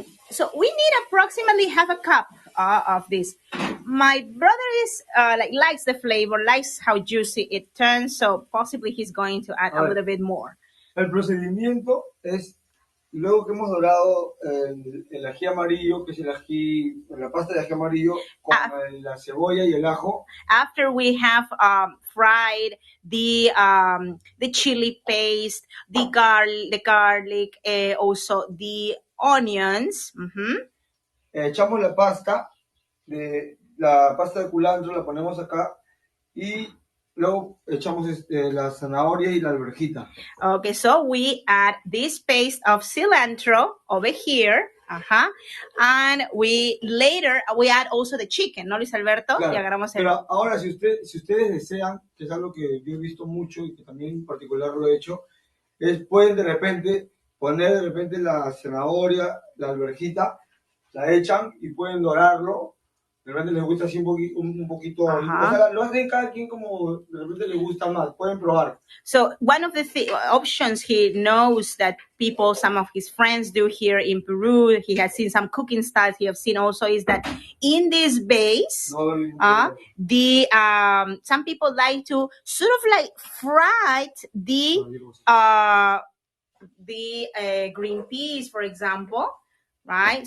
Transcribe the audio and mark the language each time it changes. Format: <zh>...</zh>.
<en>So we need approximately half a cup of this. My brother is likes the flavor, likes how juicy it turns, so possibly he's going to add a little bit more.</en> <es>El procedimiento es, luego que hemos dorado el ají amarillo, que es la pasta de ají amarillo, con la cebolla y el ajo.</es> <en>After we have fried the chili paste, the garlic, also the onions.</en> <es>Echamos la pasta de culantro, la ponemos acá y luego echamos la zanahoria y la alverjita.</es> <en>Okay, so we add this paste of cilantro over here. And we add also the chicken, ¿no, Luis Alberto?</en> <es>Claro, y agarramos pero ahora si ustedes desean, que es algo que yo he visto mucho y que también en particular lo he hecho, pueden de repente poner la zanahoria, la alverjita, la echan y pueden dorarlo. De repente les gusta así un poquito. O sea, lo hacen cada quien como de repente les gusta más. Pueden probar.</es> <en>So one of the options he knows that some of his friends do here in Peru, he has seen some cooking styles he has seen also, is that in this base, some people like to sort of like fry the green peas, for example, right?</en>